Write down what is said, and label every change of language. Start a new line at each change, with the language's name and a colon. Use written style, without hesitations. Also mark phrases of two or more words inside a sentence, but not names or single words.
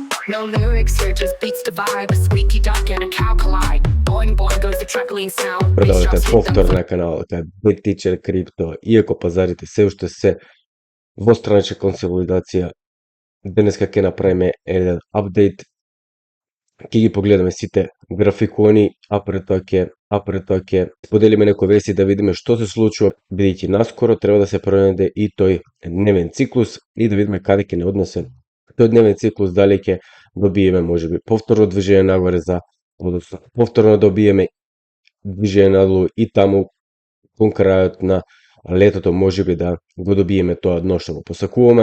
English: No lyrics here, just beats the vibe. A squeaky duck and a cow collide. Boing boing goes the truckling sound.
Macedonian: Продавате повтор на каналот Bit Teacher Crypto. Иако пазарите се уште се во странична консолидација, денеска ќе направиме еден апдейт. Ќе ги погледаме сите графикони, а пред тоа ќе споделиме некои вести да видиме што се случува, бидејќи наскоро треба да се проведе и тој дневен циклус и да видиме каде ќе не однесе тој дневен циклус, дали ќе добиеме можеби повторно движење нагоре односно повторно добиеме движење надолу и таму кон крајот на летото можеби да го добиеме тоа дно што го посакуваме.